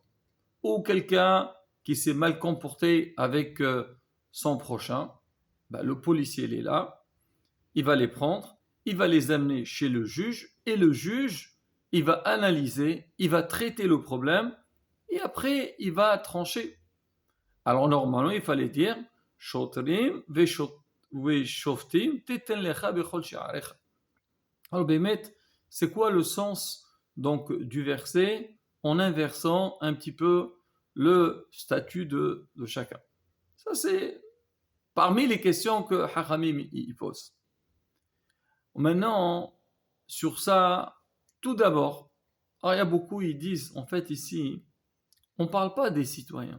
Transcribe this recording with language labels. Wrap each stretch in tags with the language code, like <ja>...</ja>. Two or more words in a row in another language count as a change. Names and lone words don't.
<fr>Ou quelqu'un qui s'est mal comporté avec son prochain. Ben, le policier il est là. Il va les prendre. Il va les amener chez le juge. Et le juge, il va analyser. Il va traiter le problème. Et après, il va trancher. Alors normalement, il fallait dire</fr> <he>שוטרים ושופטים תתן לך בכל שעריך.</he> <fr>Alors Bémet, c'est quoi le sens donc du verset en inversant un petit peu le statut de chacun? Ça c'est parmi les questions que Haramim il pose. Maintenant, sur ça, tout d'abord, alors il y a beaucoup, ils disent en fait ici, on ne parle pas des citoyens.</fr>